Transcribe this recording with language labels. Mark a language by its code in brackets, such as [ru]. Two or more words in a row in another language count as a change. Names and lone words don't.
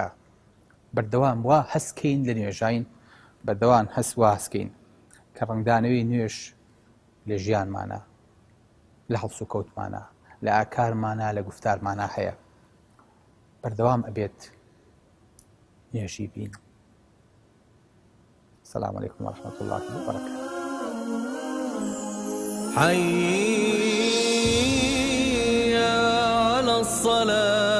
[ckb] بەردەوام وا هەستکەین لە نوێژین، بەردەوام هەست وا هەستکەین کە ڕنگدانەوەی نوێژ لە ژیانمانە، لە هەڵس و کەوتمانە، لە ئاکارمانە، لە گفتارمانە هەیە. بەردەوام ئەبێت نوێژی بین. [ar] السلام عليكم ورحمة الله وبركاته. حي على الصلاة.